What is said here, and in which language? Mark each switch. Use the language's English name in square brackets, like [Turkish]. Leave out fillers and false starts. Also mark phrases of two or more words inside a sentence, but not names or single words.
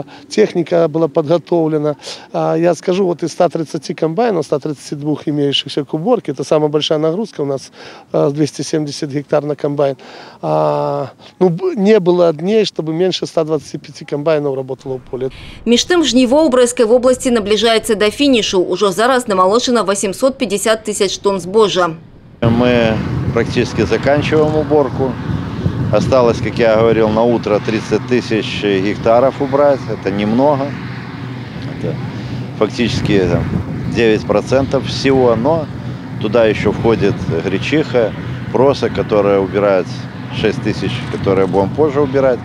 [Russian] Техника была подготовлена. Я скажу, из 130 комбайнов, 132 имеющихся к уборке, это самая большая нагрузка у нас, 270 гектар на комбайн. Не было дней, чтобы меньше 125 комбайнов работало в поле. [Belarusian] Між тым, жніво ў Брэскай вобласці набліжаецца да фінішу. Ужо зараз намалочено 850 тысяч тонн збожжа. [Russian] Мы практически заканчиваем уборку. Осталось, как я говорил, на утро 30 тысяч гектаров убрать. Это немного. Это фактически 9% всего. Но туда еще входит гречиха, проса, которая убирает 6 тысяч, которые будем позже убирать.